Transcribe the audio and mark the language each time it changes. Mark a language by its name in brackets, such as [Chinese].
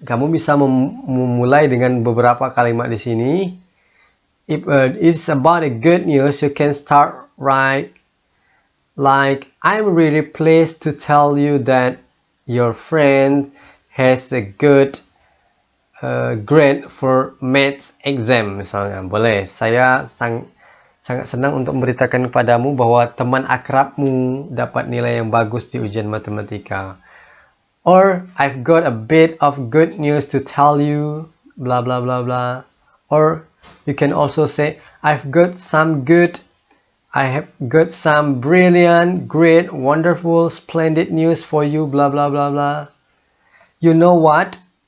[Indonesian] Kamu bisa memulai dengan beberapa kalimat di sini. [English] If it's about a good news, you can start right like, I'm really pleased to tell you that your friend has a good grade for maths exam, misalnya. [Indonesian] Boleh, saya sangat senang untuk memberitakan kepadamu bahwa teman akrabmu dapat nilai yang bagus di ujian matematika. [English] Or, I've got a bit of good news to tell you, blah blah blah blah. Or, you can also say, I have got some brilliant, great, wonderful, splendid news for you, blah blah blah blah. You know what?